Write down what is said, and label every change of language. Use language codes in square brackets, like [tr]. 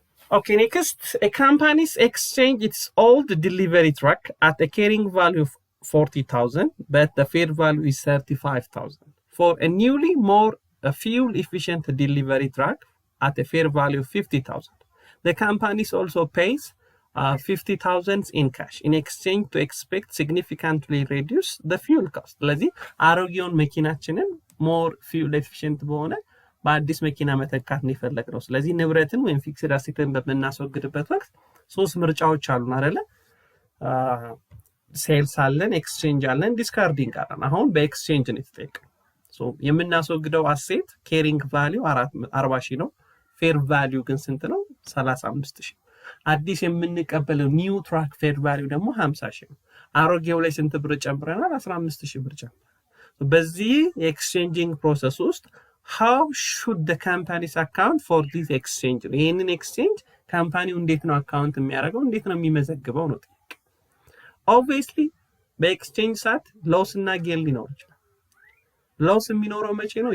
[en] Okay, next, a company's exchange its old delivery truck at a carrying value of 40,000, but the fair value is 35,000 for a newly more fuel efficient delivery truck at a fair value of 50,000. The company also pays 50,000 in cash in exchange to expect significantly reduce the fuel cost. [am] ስለዚህ አሮጌውን መኪናችንን [en] more fuel efficient [am] በሆነ በአዲስ መኪና መተካት ነው የፈለግነው። ስለዚህ ንብረትን ወይም ፊክስድ አሴትን በምናስወግድበት ወቅት ሶስት ምርጫዎች አሉን አይደለ? ሴልስ አለን፣ ኤክስቼንጅ አለን፣ ዲስካርዲንግ አለን። አሁን በኤክስቼንጅ ነው የተጠየቀው። ሶ የምናስወግደው አሴት ኬሪንግ ቫልዩ 40,000 ነው። ፌር ቫልዩ ግን ስንት ነው? 35,000። አዲስ የምንቀበለው ኒው ትራክ ፌር ቫልዩ ደግሞ 50,000 ነው። አሮጌው ላይ ስንት ብር ጨምረናል? 15,000 ብር ጨምረናል። በዚህ የኤክስቼንጂንግ ፕሮሰስ ውስጥ [en] how should the companies account for this exchange? [am] ይሄንን ኤክስቼንጅ ካምፓኒው እንዴት ነው አካውንት የሚያደርገው? እንዴት ነው የሚመዘግበው ነው? [en] obviously [am] በኤክስቼንጅ ሰዓት ሎስ እና ጌን ሊኖር ይችላል። ሎስ የሚኖረው መቼ ነው?